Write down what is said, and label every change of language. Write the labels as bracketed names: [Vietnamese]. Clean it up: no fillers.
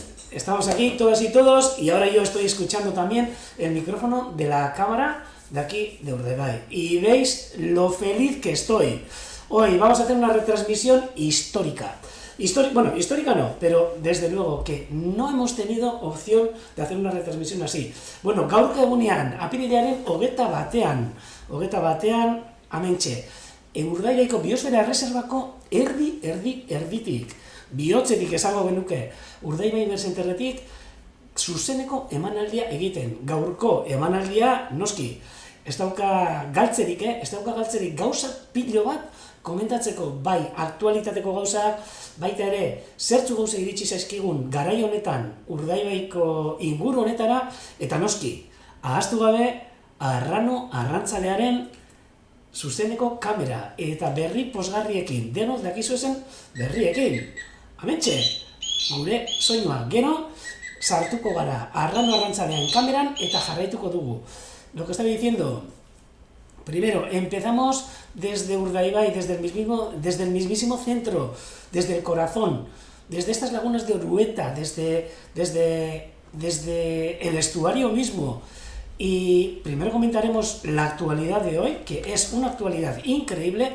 [Spanish] Estamos aquí todas y todos y ahora yo estoy escuchando también el micrófono de la cámara de aquí de Urdaibai y veis lo feliz que estoy. Hoy vamos a hacer una retransmisión histórica. Bueno, histórica no, pero desde luego que no hemos tenido opción de hacer una retransmisión así. [Basque] Bueno, gaurko egunean, apirilaren hogeta batean, amentxe. Urdaibaiko biosfera erreserbako erditik, bihotzetik esango genuke, Urdaibai Bersenterretik zuzeneko emanaldia egiten. Gaurko emanaldia, noski, ez dauka galtzerik gauza pilo bat komentatzeko, bai aktualitateko gauzak, baita ere, zertzu gauza iritsi zaizkigun garai honetan, Urdaibaiko inguru honetara, eta noski, ahaztu gabe, arrantzalearen zuzeneko kamera, eta berri posgarriekin, denok dakizu ezen berriekin. Amentxe, gure soinua, gero, sartuko gara, arrantzalean kameran, eta jarraituko dugu. [Spanish] Lo que estaba diciendo, primero, empezamos desde Urdaibai, desde el mismísimo centro, desde el corazón, desde estas lagunas de Orueta, desde el estuario mismo. Y primero comentaremos la actualidad de hoy, que es una actualidad increíble.